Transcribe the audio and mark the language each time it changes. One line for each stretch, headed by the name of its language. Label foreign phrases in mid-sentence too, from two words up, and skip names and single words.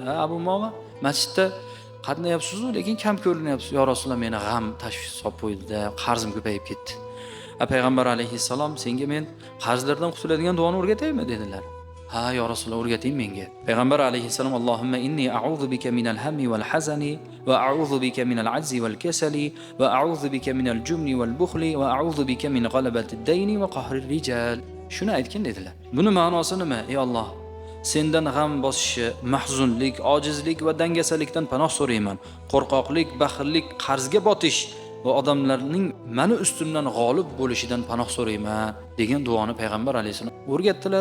Uzbek: Abu Umoma, masjidda qatnayapsiz, lekin kam ko'rinyapsiz. Ya Rasululloh, meni g'am tashvish solib qo'ydi-da, qarzim ko'payib ketdi. Payg'ambar alayhissalom, senga men qarzlardan qutuladigan duoni o'rgataymi dedilar. Ha, ya Rasululloh, o'rgating menga. Payg'ambar alayhissalom,
Arabic: اللهم إني أعوذ بك من الهم والحزن وأعوذ بك من العجز والكسل وأعوذ بك من الجبن والبخل وأعوذ بك من غلبة الدين وقهر الرجال.
Uzbek: Shuni aytgan dedilar. Buni ma'nosi nima? Ey Alloh, sendan g'am bosishi, mahzunlik, ojizlik va dangasalikdan panoh so'rayman. Qo'rqoqlik, baxillik, qarzga botish va odamlarning meni ustimdan g'olib bo'lishidan panoh so'rayman degan duoni payg'ambar alayhisalom o'rgatdilar.